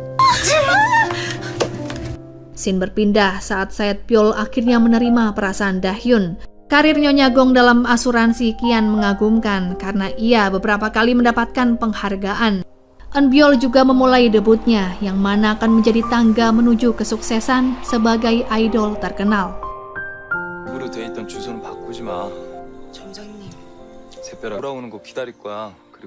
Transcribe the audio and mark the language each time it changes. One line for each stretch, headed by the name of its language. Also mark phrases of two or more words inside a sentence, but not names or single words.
Indonesian: Scene berpindah saat Saetpyeol akhirnya menerima perasaan Dahyun. Karir Nyonya Gong dalam asuransi kian mengagumkan karena ia beberapa kali mendapatkan penghargaan. Eunbyul juga memulai debutnya yang mana akan menjadi tangga menuju kesuksesan sebagai idol terkenal.
Korean: 으로 돼 있던 주소는 바꾸지 마. 점장님. 새별아 돌아오는 거 기다릴 거야.